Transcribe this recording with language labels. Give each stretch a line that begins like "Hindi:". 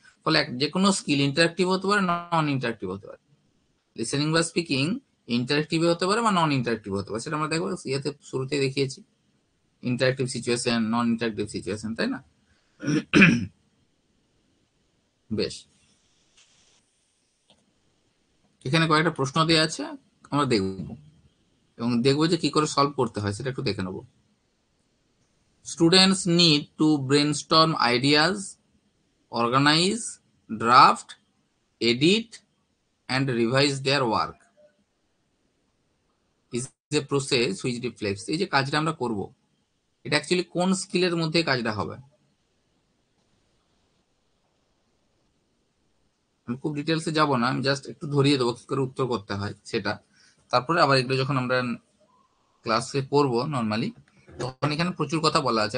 Bangla: ফলে যে কোনো স্কিল ইন্টারেক্টিভ হতে পারে, নন ইন্টারেক্টিভ হতে পারে। লিসেনিং বা স্পিকিং ইন্টারেক্টিভ হতে পারে বা নন ইন্টারেক্টিভ হতে পারে, সেটা আমরা দেখবো ইয়েতে শুরুতে দেখিয়েছি, ইন্টারেক্টিভ সিচুয়েশন, নন ইন্টারেক্টিভ সিচুয়েশন, তাই না? বেশ, এখানে কয়েকটা প্রশ্ন দেওয়া আছে, আমরা দেখব এবং দেখবো যে কি করে সলভ করতে হয় সেটা একটু দেখে নেব।
English: Students need to brainstorm ideas, organize, draft, edit, and revise their work is a process which reflects।
Bangla: এই যে কাজটা আমরা করব, এটা অ্যাকচুয়ালি কোন স্কিলের মধ্যে কাজটা হবে? আমি খুব ডিটেলসে যাব না, আমি জাস্ট একটু ধরিয়ে দেবো কি করে উত্তর করতে হয় সেটা। তারপরে আবার এগুলো যখন আমরা ক্লাসে পড়বো নর্মালি, তখন এখানে প্রচুর কথা বলা আছে।